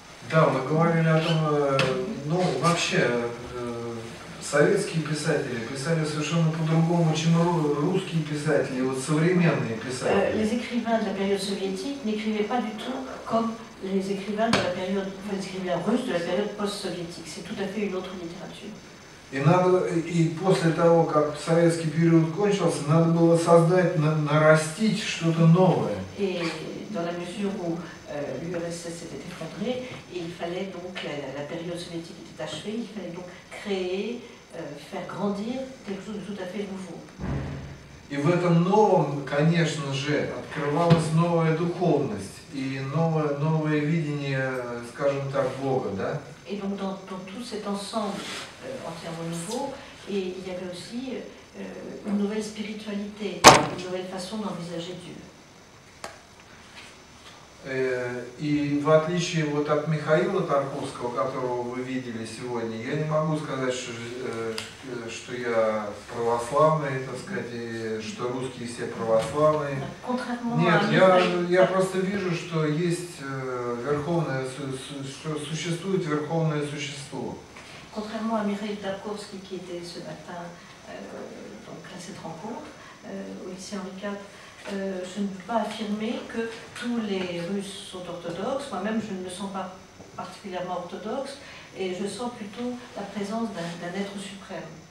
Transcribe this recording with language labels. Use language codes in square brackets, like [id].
[ru] Да, мы говорили о том, ну, вообще, советские писатели писали совершенно по-другому, чем русские писатели, вот современные писатели. [fr] Les écrivains de la période soviétique n'écrivaient pas du tout comme les écrivains de la période, enfin, les écrivains russes de la période post-soviétique. C'est tout à fait une autre littérature. [ru] И после того, как советский период кончился, надо было создать, нарастить что-то новое. [fr] Et dans la mesure où l'URSS s'était effondrée, il fallait donc, la période soviétique était achevée, il fallait donc créer, faire grandir quelque chose de tout à fait nouveau. [ru] И в этом новом, конечно же, открывалась новая духовность и новое видение, скажем так, Бога, да? [fr] Et donc dans tout cet ensemble entièrement nouveau, et il y avait aussi une nouvelle spiritualité, une nouvelle façon d'envisager Dieu. [ru] И в отличие вот от Михаила Тарковского, которого вы видели сегодня, я не могу сказать, что я православный, так сказать, и что русские все православные. Нет, я просто вижу, что есть верховное, что существует верховное существо. [fr] Contrairement à Mikhail Tarkovsky qui était ce matin donc à cette rencontre au lycée Henri IV, je ne peux pas affirmer que tous les Russes sont orthodoxes. Moi-même, je ne me sens pas particulièrement orthodoxe et je sens plutôt la présence d'un être suprême.